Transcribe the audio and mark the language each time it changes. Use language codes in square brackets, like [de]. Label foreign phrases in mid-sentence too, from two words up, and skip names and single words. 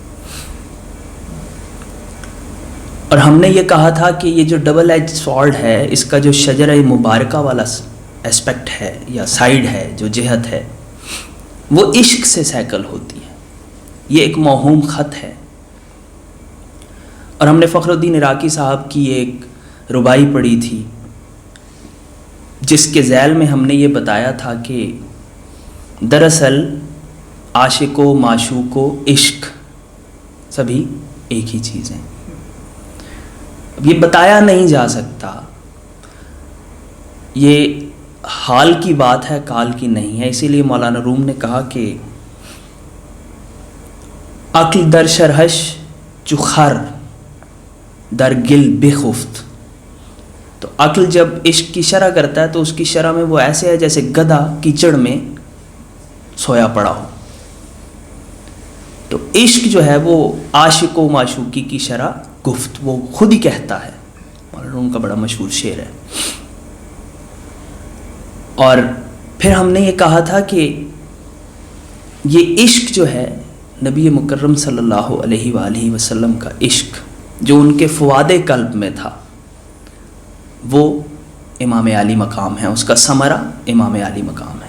[ur] اور ہم نے یہ کہا تھا کہ یہ جو [en] double edge sword [ur] ہے، اس کا جو شجرہ مبارکہ والا اسپیکٹ ہے یا سائیڈ ہے، جو جہت ہے، وہ عشق سے سیکل ہوتی ہے۔ یہ ایک موہوم خط ہے۔ اور ہم نے فخر الدین عراقی صاحب کی ایک ربائی پڑھی تھی جس کے ذیل میں ہم نے یہ بتایا تھا کہ دراصل عاشق و معشوق و عشق سبھی ایک ہی چیز ہیں۔ اب یہ بتایا نہیں جا سکتا، یہ حال کی بات ہے، کال کی نہیں ہے۔ اسی لیے مولانا روم نے کہا کہ [fa] عقل در شرحش چو خر در گل بخفت۔ [ur] تو عقل جب عشق کی شرح کرتا ہے تو اس کی شرح میں وہ ایسے ہے جیسے گدھا کیچڑ میں سویا پڑا ہو۔ تو عشق جو ہے وہ عاشق و معشوقی کی [fa] شرح گفت، [ur] وہ خود ہی کہتا ہے۔ مولانا روم کا بڑا مشہور شعر ہے۔ اور پھر ہم نے یہ کہا تھا کہ یہ عشق جو ہے نبی مکرم [ar] صلی اللہ علیہ وآلہ وسلم [ur] کا عشق جو ان کے فواد قلب میں تھا، وہ امام علی مقام ہے، اس کا ثمرہ امام علی مقام ہے۔